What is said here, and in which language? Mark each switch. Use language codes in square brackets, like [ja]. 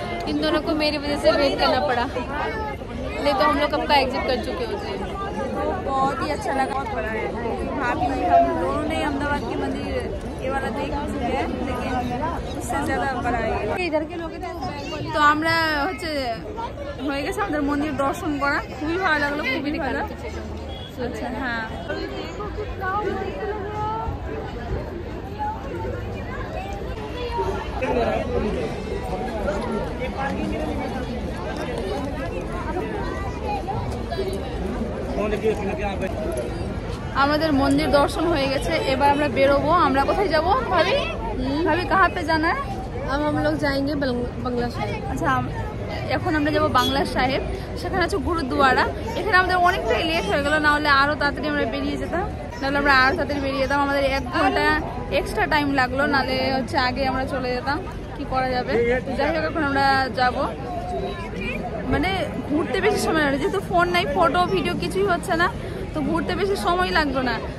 [hi] इन दोनों को मेरी वजह से वेट करना पड़ा, नहीं तो हम लोग कब का एग्जिट कर चुके होते। बहुत ही अच्छा लगा, बहुत बड़ा है। भाभी हम दोनों ने अहमदाबाद के मंदिर ये वाला देख चुके हैं, लेकिन उससे ज़्यादा बड़ा है। इधर के लोग [bn] তো আমরা হচ্ছে হয়ে গেছে আমাদের মন্দির দর্শন করা, খুবই ভালো লাগলো, খুবই ভালো। আচ্ছা হ্যাঁ, আমাদের মন্দির দর্শন হয়ে গেছে। এবার আমরা বেরোবো। আমরা কোথায় যাবো ভাবি? [hi] ভাবি কাহা পে জানা है? अब हम लोग जाएंगे बंगला साहिब। [bn] আচ্ছা এখন আমরা যাবো বাংলা সাহেব, সেখানে আছে গুরুদুয়ারা। এখানে আমাদের অনেকটাই লেট হয়ে গেল, না হলে আরও তাড়াতাড়ি আমরা বেরিয়ে যেতাম। নাহলে আমরা আরও তাড়াতাড়ি বেরিয়ে যেতাম, আমাদের 1 ঘন্টা এক্সট্রা টাইম লাগলো, নাহলে হচ্ছে আগে আমরা চলে যেতাম। কি করা যাবে, যাই হোক এখন আমরা যাব। মানে ঘুরতে বেশি সময় লাগে, যেহেতু ফোন নাই, ফটো ভিডিও কিছুই হচ্ছে না, তো ঘুরতে বেশি সময় লাগলো না।